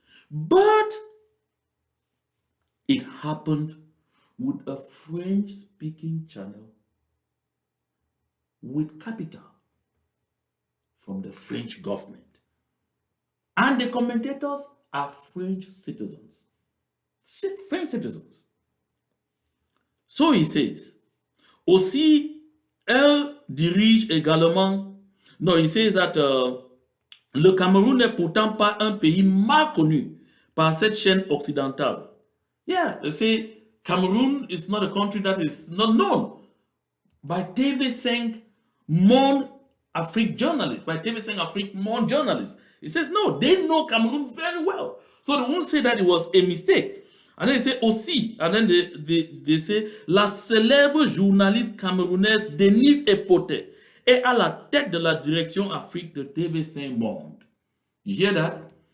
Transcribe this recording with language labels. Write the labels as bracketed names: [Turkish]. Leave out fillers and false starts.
[English] But it happened with a French-speaking channel with capital from the French government. And the commentators are French citizens. French citizens. So he says, [French] aussi, elle dirige également. [English] No, he says that [French] le Cameroun n'est pourtant pas un pays mal connu par cette chaîne occidentale. [English] Yeah, they say Cameroon is not a country that is not known by TV5 Monde Afrique journalists, by TV5 Afrique Monde journalists. He says, no, they know Cameroon very well. So they won't say that it was a mistake. And then they say [French] aussi, [English] and then they say, [French] la célèbre journaliste camerounaise Denise Epote est à la tête de la direction Afrique de TV5 Monde. [English] You hear that?